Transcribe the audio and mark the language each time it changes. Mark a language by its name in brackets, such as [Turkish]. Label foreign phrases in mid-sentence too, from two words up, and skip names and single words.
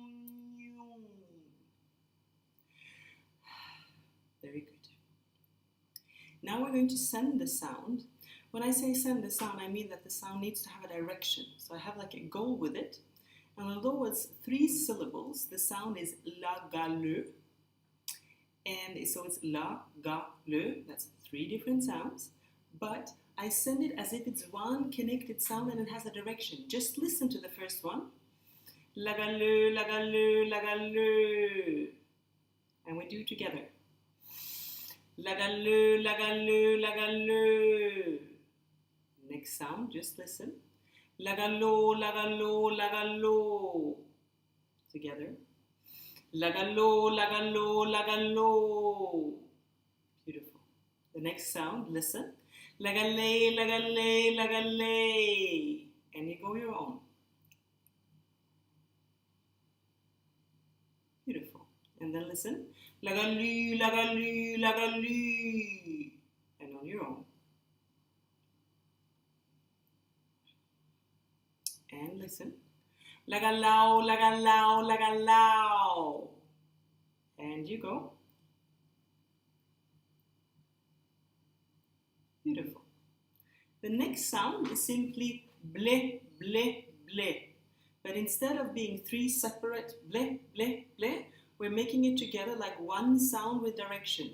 [English] Very good. Now we're going to send the sound. When I say send the sound, I mean that the sound needs to have a direction. So I have like a goal with it. And although it's 3 syllables, the sound is la, ga, le. And so it's la, ga, le. That's 3 different sounds. But I send it as if it's one connected sound and it has a direction. Just listen to the first one. La, ga, le, la, ga, le, la, ga, le. And we do it together. La, ga, le, la, ga, le, la, ga, le. Next sound, just listen. La, ga, lo, la, ga, lo, la, ga, lo. Together. La, ga, lo, la, ga, lo, la, ga, lo. Beautiful. The next sound, listen. La, ga, le, la, ga, le, la, ga, le. And you go your own. Beautiful. And then listen. La, ga, lu, la, ga, lu, la, ga, lu. And on your own. And listen. La, ga, lao, la, ga, lao, la, ga, lao. And you go. Beautiful. The next sound is simply ble, ble, ble. But instead of being 3 separate ble, ble, ble, we're making it together like one sound with direction.